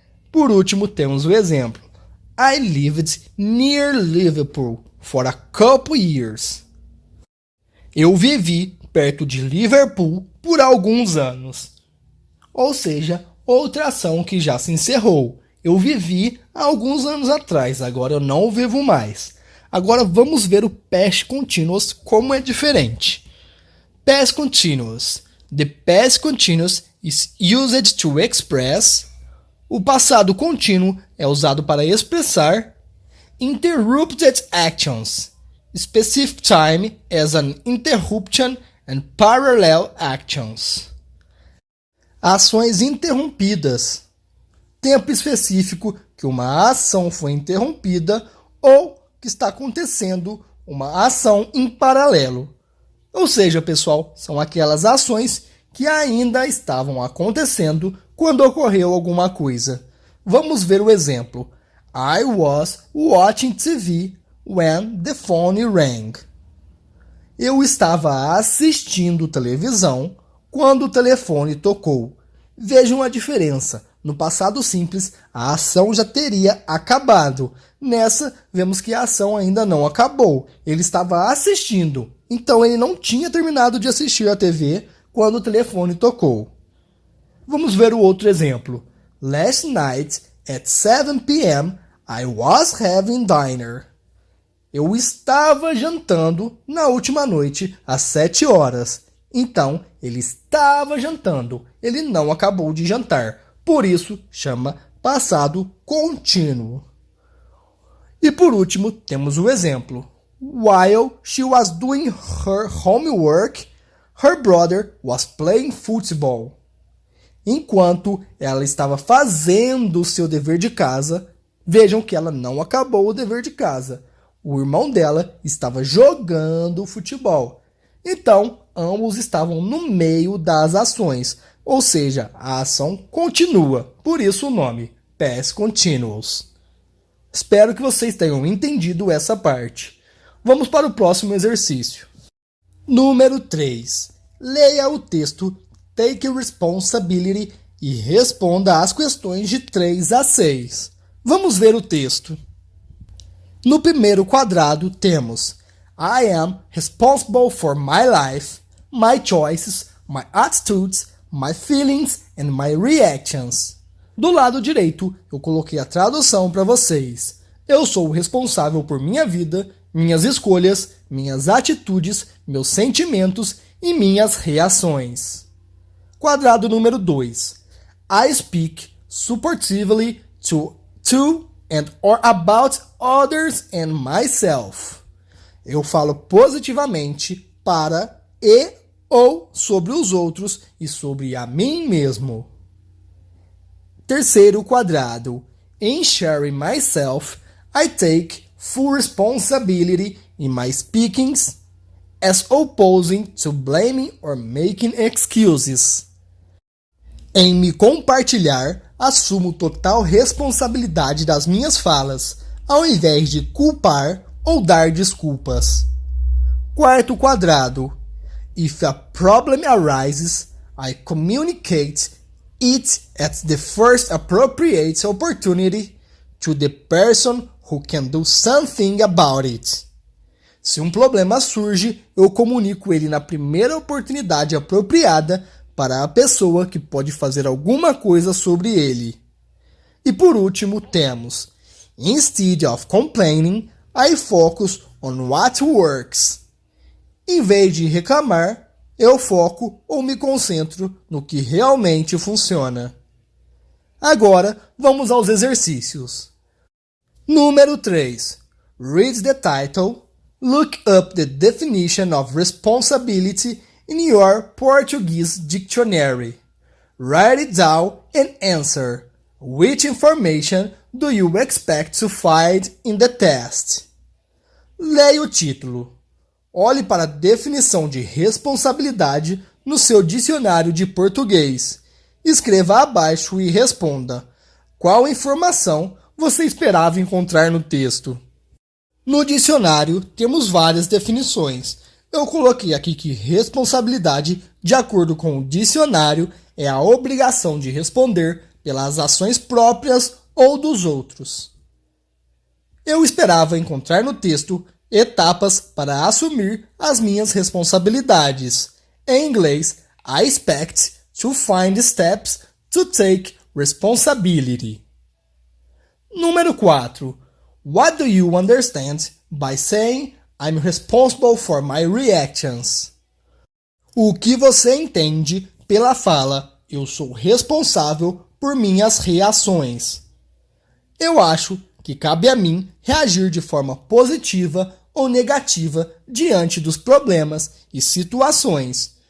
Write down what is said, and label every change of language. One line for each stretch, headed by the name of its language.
Portuguese: Por último, temos o exemplo.
English: I lived near Liverpool for a couple years.
Portuguese: Eu vivi perto de Liverpool por alguns anos. Ou seja, outra ação que já se encerrou. Eu vivi há alguns anos atrás, agora eu não vivo mais. Agora vamos ver o Past Continuous como é diferente.
English: Past Continuous. The Past Continuous is used to express.
Portuguese: O passado contínuo é usado para expressar
English: interrupted actions. Specific time as an interruption and parallel actions.
Portuguese: Ações interrompidas. Tempo específico que uma ação foi interrompida ou que está acontecendo uma ação em paralelo. Ou seja, pessoal, são aquelas ações que ainda estavam acontecendo quando ocorreu alguma coisa. Vamos ver o exemplo.
English: I was watching TV when the phone rang.
Portuguese: Eu estava assistindo televisão quando o telefone tocou. Vejam a diferença. No passado simples, a ação já teria acabado. Nessa, vemos que a ação ainda não acabou. Ele estava assistindo, então ele não tinha terminado de assistir a TV quando o telefone tocou. Vamos ver o outro exemplo.
English: Last night, at 7 p.m., I was having dinner.
Portuguese: Eu estava jantando na última noite, às 7 horas. Então, ele estava jantando. Ele não acabou de jantar. Por isso, chama passado contínuo. E por último, temos o exemplo.
English: While she was doing her homework, her brother was playing football.
Portuguese: Enquanto ela estava fazendo o seu dever de casa, vejam que ela não acabou o dever de casa. O irmão dela estava jogando futebol. Então, ambos estavam no meio das ações. Ou seja, a ação continua. Por isso o nome, Past Continuous. Espero que vocês tenham entendido essa parte. Vamos para o próximo exercício. Número 3. Leia o texto Take Responsibility e responda às questões de 3 a 6. Vamos ver o texto. No primeiro quadrado temos
English: I am responsible for my life, my choices, my attitudes, my feelings and my reactions.
Portuguese: Do lado direito, eu coloquei a tradução para vocês. Eu sou o responsável por minha vida, minhas escolhas, minhas atitudes, meus sentimentos e minhas reações. Quadrado número 2.
English: I speak supportively to and or about others and myself.
Portuguese: Eu falo positivamente para e ou sobre os outros e sobre a mim mesmo. Terceiro quadrado.
English: In sharing myself, I take full responsibility in my speakings, as opposing to blaming or making excuses.
Portuguese: Em me compartilhar, assumo total responsabilidade das minhas falas, ao invés de culpar ou dar desculpas. Quarto quadrado.
English: If a problem arises, I communicate it at the first appropriate opportunity to the person who can do something about it.
Portuguese: Se um problema surge, eu comunico ele na primeira oportunidade apropriada para a pessoa que pode fazer alguma coisa sobre ele. E por último temos:
English: Instead of complaining, I focus on what works.
Portuguese: Em vez de reclamar, eu foco ou me concentro no que realmente funciona. Agora, vamos aos exercícios.
English: Número 3. Read the title. Look up the definition of responsibility in your Portuguese dictionary. Write it down and answer. Which information do you expect to find in the test?
Portuguese: Leia o título. Olhe para a definição de responsabilidade no seu dicionário de português. Escreva abaixo e responda: qual informação você esperava encontrar no texto? No dicionário, temos várias definições. Eu coloquei aqui que responsabilidade, de acordo com o dicionário, é a obrigação de responder pelas ações próprias ou dos outros. Eu esperava encontrar no texto etapas para assumir as minhas responsabilidades. Em inglês,
English: I expect to find steps to take responsibility.
Portuguese: Número 4.
English: What do you understand by saying I'm responsible for my reactions?
Portuguese: O que você entende pela fala eu sou responsável por minhas reações? Eu acho que cabe a mim reagir de forma positiva ou negativa diante dos problemas e situações.